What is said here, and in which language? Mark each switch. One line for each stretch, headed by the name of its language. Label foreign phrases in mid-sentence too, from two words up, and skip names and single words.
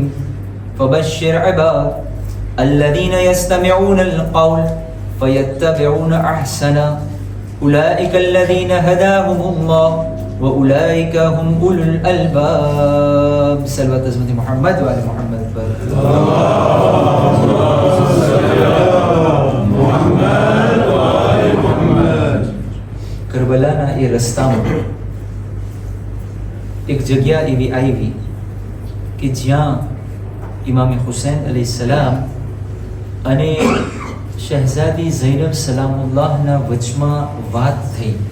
Arabic: فبشر عباد الذين يستمعون القول فيتبعون أحسنه أولئك الذين هداهم الله وأولئك هم أولو الألباب. صلوات حضرت محمد وعلى محمد.
Gujarati: કરબલાના એ રસ્તામાં એક જગ્યા એવી આવી કે જ્યાં ઇમામ હુસૈન અલૈહિસ્સલામ અને શહેઝાદી ઝૈનબ સલામુલ્લાહના વચમાં વાત થઈ